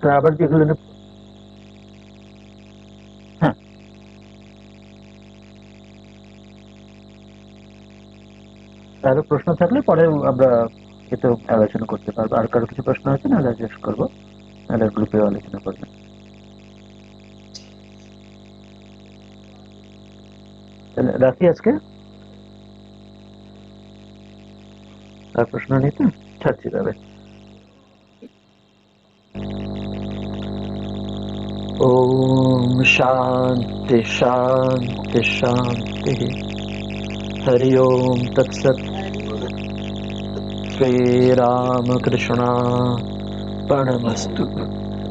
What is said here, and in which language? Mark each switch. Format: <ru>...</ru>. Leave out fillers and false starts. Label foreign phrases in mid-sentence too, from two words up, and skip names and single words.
<bn>আপনার আবার যেগুলো, হ্যাঁ, আরো প্রশ্ন থাকলে পরে আমরা এতে আলোচনা করতে পারবো। আর কারো কিছু প্রশ্ন আছে না, জিজ্ঞেস করবো, নাহলে গ্রুপে আলোচনা করবেন। তাহলে রাখি আজকে, আর প্রশ্ন নেই তো, ছাড়ছি তবে।</bn> <sa>ओम शांति शांति शांति। हरि ओम तत्सत। श्री राम कृष्णा परमस्तु।</sa>